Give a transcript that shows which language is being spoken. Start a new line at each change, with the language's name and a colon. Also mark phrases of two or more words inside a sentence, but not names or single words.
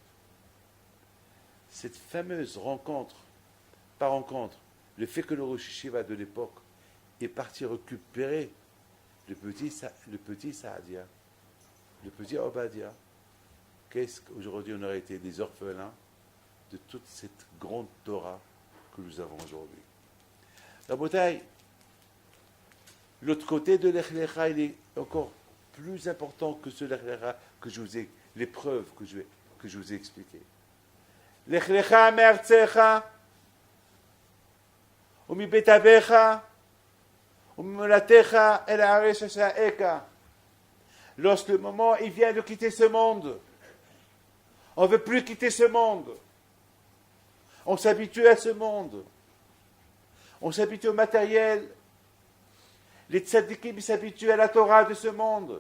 French: Cette fameuse rencontre, pas rencontre, le fait que le
Hebrew: ראש ישיבה
French: de l'époque est parti récupérer le petit Saadia, le petit Obadia, qu'est-ce qu'aujourd'hui on aurait été des orphelins de toute cette grande Torah que nous avons aujourd'hui. La bouteille, l'autre côté de l'Ech Lecha, il est encore plus important que ce Lech Lecha que je vous ai, l'épreuve que je vous ai expliquée.
Hebrew: לך לך מארצך, ומבית אביך, וממולדתך אל הארץ אשר אראך.
French: Lorsque le moment il vient de quitter ce monde, on ne veut plus quitter ce monde. On s'habitue à ce monde. On s'habitue au matériel. Les tzadikim s'habituent à la Torah de ce monde.